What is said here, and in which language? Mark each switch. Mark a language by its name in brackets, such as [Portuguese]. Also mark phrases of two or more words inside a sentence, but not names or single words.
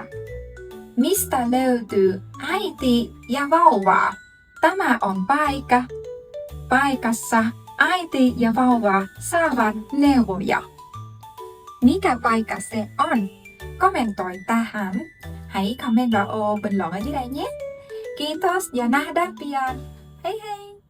[Finnish] Mistä löytyy äiti ja vauva? Tämä on paikka. Paikassa äiti ja vauva saavat neuvoja. Mikä paikka se on? Kommentoi tähän. [Vietnamese] Hãy comment vào ô bình luận ở dưới đây nhé. [Finnish] Kiitos và nähdään pian. Hei hei!